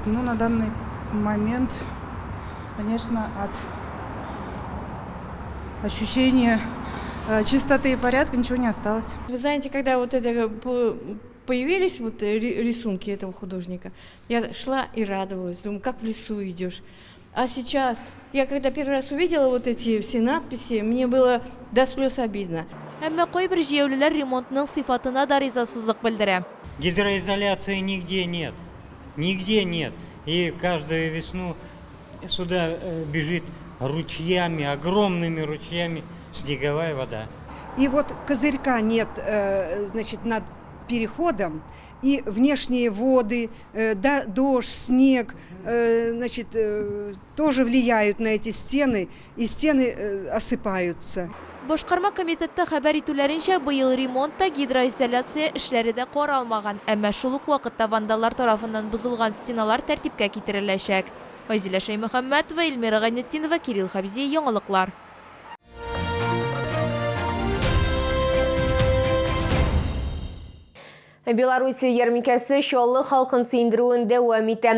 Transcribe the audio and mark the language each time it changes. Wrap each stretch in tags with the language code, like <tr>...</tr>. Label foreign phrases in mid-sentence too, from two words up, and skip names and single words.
<ru>Ну, на данный момент, конечно, от ощущения чистоты и порядка ничего не осталось. Вы знаете, когда вот это появились вот рисунки этого художника, я шла и радовалась, думаю, как в лесу идешь. А сейчас, я когда первый раз увидела вот эти все надписи, мне было до слез обидно.</ru> <tt>Әмма кайбер җәяүлеләр ремонтның сыйфатына да ризасызлык белдерә.</tt> <ru>Гидроизоляции нигде нет. Нигде нет. И каждую весну сюда бежит ручьями, огромными ручьями снеговая вода. И вот козырька нет, значит, над переходом, и внешние воды, дождь, снег, значит, тоже влияют на эти стены, и стены осыпаются.</ru> <tt>Башкарма комитетта хәбәр итүләренчә, быел ремонтта гидроизоляция эшләре дә каралмаган, әмма шул ук вакытта вандаллар тарафыннан бозылган стеналар тәртипкә китереләчәк. Азилә Шаймөхәммәтова, Эльмира Гайнетдинова, Кирилл Хабзи, яңалыклар. Беларусь ярминкәсе чаллы халкын сөендіруін дәвам итә.</tt>